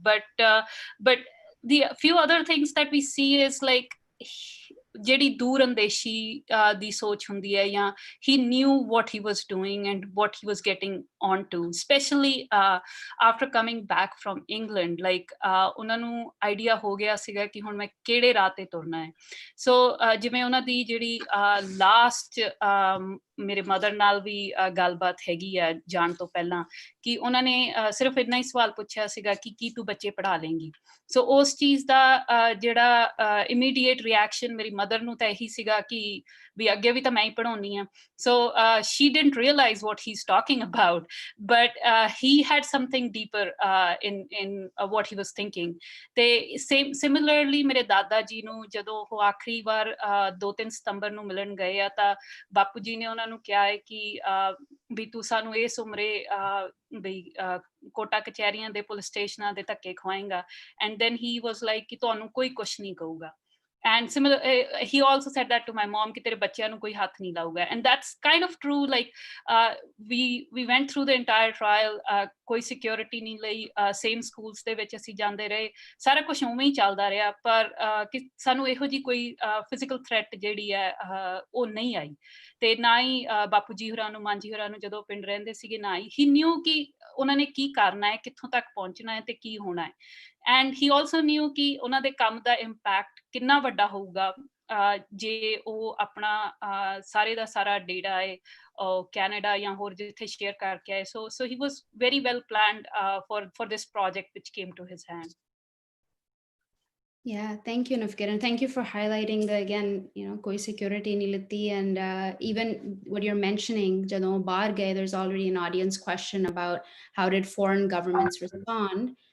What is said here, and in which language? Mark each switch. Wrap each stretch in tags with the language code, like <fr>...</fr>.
<en>But the few other things that we see is like</en> <pa>ਜਿਹੜੀ ਦੂਰ ਅੰਦੇਸ਼ੀ ਦੀ ਸੋਚ ਹੁੰਦੀ ਹੈ, ਜਾਂ</pa> <en>he knew what he was doing and what he was getting onto, especially after coming back from England.</en> <pa>Like ਉਹਨਾਂ ਨੂੰ idea ਹੋ ਗਿਆ ਸੀਗਾ ਕਿ ਹੁਣ ਮੈਂ ਕਿਹੜੇ ਰਾਹ ਤੇ ਤੁਰਨਾ ਹੈ. ਸੋ ਜਿਵੇਂ ਉਹਨਾਂ ਦੀ ਜਿਹੜੀ ਲਾਸਟ ਮੇਰੇ ਮਦਰ ਨਾਲ ਵੀ ਗੱਲਬਾਤ ਹੈਗੀ ਆ ਜਾਣ ਤੋਂ ਪਹਿਲਾਂ, ਕਿ ਉਹਨਾਂ ਨੇ ਸਿਰਫ ਇੰਨਾ ਹੀ ਸਵਾਲ ਪੁੱਛਿਆ ਸੀਗਾ ਕਿ ਕੀ ਤੂੰ ਬੱਚੇ ਪੜ੍ਹਾ ਲੇਂਗੀ. ਸੋ ਉਸ ਚੀਜ਼ ਦਾ ਜਿਹੜਾ ਇਮੀਡੀਏਟ ਰਿਐਕਸ਼ਨ ਮੇਰੀ ਮਦਰ ਨੂੰ ਤਾਂ ਇਹੀ ਸੀਗਾ ਕਿ ਵੀ ਅੱਗੇ ਵੀ ਤਾਂ ਮੈਂ ਹੀ ਪੜ੍ਹਾਉਣੀ ਆ.</pa> <en>So she didn't realize what he's talking about, but he had something deeper in what he was thinking.</en> <pa>ਤੇ similarly ਮੇਰੇ ਦਾਦਾ ਜੀ ਨੂੰ ਜਦੋਂ ਉਹ ਆਖਰੀ ਵਾਰ 2-3 ਸਤੰਬਰ ਨੂੰ ਮਿਲਣ ਗਏ ਆ, ਤਾਂ ਬਾਪੂ ਜੀ ਨੇ ਉਹਨਾਂ ਨੂੰ ਕਿਹਾ ਹੈ ਕਿ ਵੀ ਤੂੰ ਸਾਨੂੰ ਇਸ ਉਮਰੇ ਵੀ ਕੋਟਾ ਕਚਹਿਰੀਆਂ ਦੇ ਪੁਲਿਸ ਸਟੇਸ਼ਨਾਂ ਦੇ ਧੱਕੇ ਖਵਾਏਂਗਾ.</pa> <en>And then he was like</en> <pa>ਕਿ ਤੁਹਾਨੂੰ ਕੋਈ ਕੁਛ ਨਹੀਂ ਕਹੂਗਾ.</pa> <en>And similar, he also said that to my mom,</en> <pa>ਕਿ ਤੇਰੇ ਬੱਚਿਆਂ ਨੂੰ ਕੋਈ ਹੱਥ ਨਹੀਂ ਲਾਊਗਾ.</pa> <en>And that's kind of true. Like we went through the entire trial,</en> <pa>ਕੋਈ security ਨਹੀਂ ਲਈ, same schools ਦੇ ਵਿੱਚ ਅਸੀਂ ਜਾਂਦੇ ਰਹੇ, ਸਾਰਾ ਕੁਝ ਉਵੇਂ ਹੀ ਚੱਲਦਾ ਰਿਹਾ, ਪਰ ਕਿ ਸਾਨੂੰ ਇਹੋ ਜਿਹੀ ਕੋਈ physical threat ਜਿਹੜੀ ਹੈ ਉਹ ਨਹੀਂ ਆਈ. ਤੇ ਨਾ ਹੀ ਬਾਪੂ ਜੀ ਹੋਰਾਂ ਨੂੰ, ਮਾਂ ਜੀ ਹੋਰਾਂ ਨੂੰ ਜਦੋਂ ਪਿੰਡ ਰਹਿੰਦੇ ਸੀਗੇ, ਨਾ ਹੀ</pa> <en>he knew</en> <pa>ਕਿ ਉਹਨਾਂ ਨੇ ਕੀ ਕਰਨਾ ਹੈ, ਕਿੱਥੋਂ ਤੱਕ ਪਹੁੰਚਣਾ ਹੈ ਤੇ ਕੀ ਹੋਣਾ ਹੈ.</pa> <en>And he also knew</en> <pa>ਕਿ ਉਹਨਾਂ ਦੇ ਕੰਮ ਦਾ impact ਕਿੰਨਾ ਵੱਡਾ ਹੋਊਗਾ ਜੇ ਉਹ ਆਪਣਾ ਸਾਰੇ ਦਾ ਸਾਰਾ ਡੇਟਾ ਹੈ ਕੈਨੇਡਾ ਜਾਂ ਹੋਰ ਜਿੱਥੇ ਸ਼ੇਅਰ ਕਰਕੇ ਆਏ.</pa> <en>So he was very well planned for this project which came to his hand. Yeah, thank you, Navkiran. Thank you for highlighting the, again,</en> <pa>koi security nahi liti,</pa> <en>and even what you're mentioning,</en> <pa>jadon bahar gaye,</pa> <en>there's already an audience question about how did foreign governments respond.</en>